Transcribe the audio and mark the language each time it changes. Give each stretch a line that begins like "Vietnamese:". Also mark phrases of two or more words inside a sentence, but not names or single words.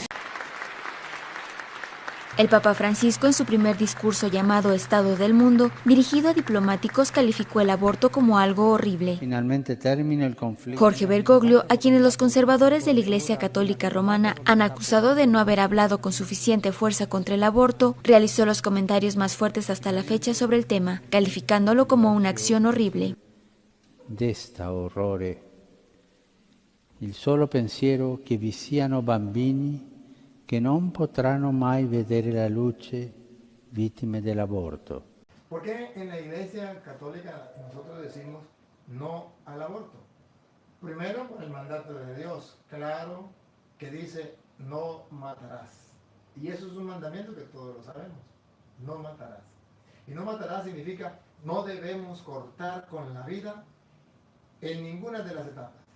Spanish: El Papa Francisco, en su primer discurso llamado Estado del Mundo, dirigido a diplomáticos, calificó el aborto como algo horrible. Finalmente termina el conflicto. Jorge Bergoglio, a quienes los conservadores de la Iglesia Católica Romana han acusado de no haber hablado con suficiente fuerza contra el aborto, realizó los comentarios más fuertes hasta la fecha sobre el tema, calificándolo como una acción horrible.
Italian: Desta orrore il solo pensiero che vi siano bambini che non potranno mai vedere la luce vittime dell'aborto.
Spanish: ¿Por qué en la Iglesia Católica nosotros decimos no al aborto? Primero, por el mandato de Dios, claro, que dice no matarás. Y eso es un mandamiento que todos lo sabemos, no matarás. Y no matarás significa no debemos cortar con la vida en ninguna de las etapas.